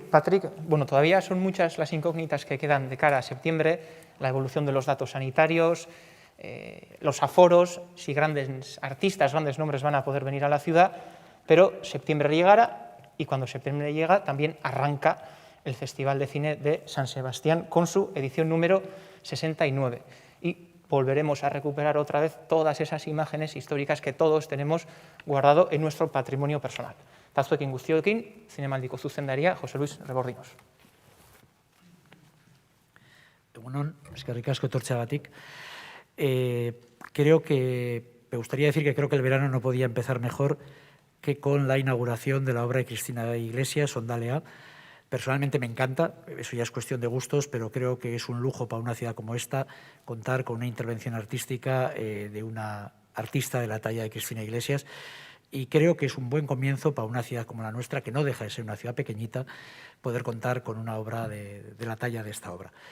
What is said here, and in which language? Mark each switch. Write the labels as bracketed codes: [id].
[es] Patrik, bueno, todavía son muchas las incógnitas que quedan de cara a septiembre, la evolución de los datos sanitarios, los aforos, si grandes artistas, grandes nombres van a poder venir a la ciudad, pero septiembre llegará. Y cuando septiembre llega, también arranca el Festival de Cine de San Sebastián con su edición número 69. Y volveremos a recuperar otra vez todas esas imágenes históricas que todos tenemos guardado en nuestro patrimonio personal. [eu] Tazuekin guztiokin, zinemaldiko zuzendaria, José Luis Rebordinos. Egunon, eskerrik asko etortzeagatik. [es] Creo que, me gustaría decir que creo que el verano no podía empezar mejor que con la inauguración de la obra de Cristina Iglesias, Ondalea. Personalmente me encanta, eso ya es cuestión de gustos, pero creo que es un lujo para una ciudad como esta contar con una intervención artística de una artista de la talla de Cristina Iglesias, y creo que es un buen comienzo para una ciudad como la nuestra, que no deja de ser una ciudad pequeñita, poder contar con una obra de la talla de esta obra.